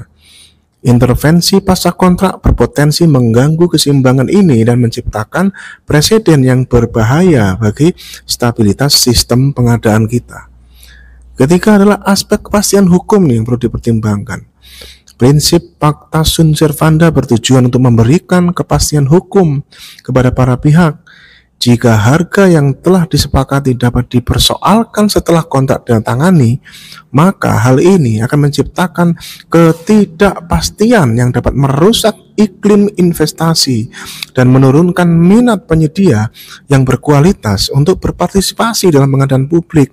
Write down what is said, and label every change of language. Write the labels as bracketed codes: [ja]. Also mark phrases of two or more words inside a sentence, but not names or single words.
[id] Intervensi pasca kontrak berpotensi mengganggu keseimbangan ini dan menciptakan preseden yang berbahaya bagi stabilitas sistem pengadaan kita. Ketiga adalah aspek kepastian hukum yang perlu dipertimbangkan. Prinsip [la] pacta sunt servanda [id] bertujuan untuk memberikan kepastian hukum kepada para pihak. Jika harga yang telah disepakati dapat dipersoalkan setelah kontrak ditandatangani, maka hal ini akan menciptakan ketidakpastian yang dapat merusak iklim investasi dan menurunkan minat penyedia yang berkualitas untuk berpartisipasi dalam pengadaan publik.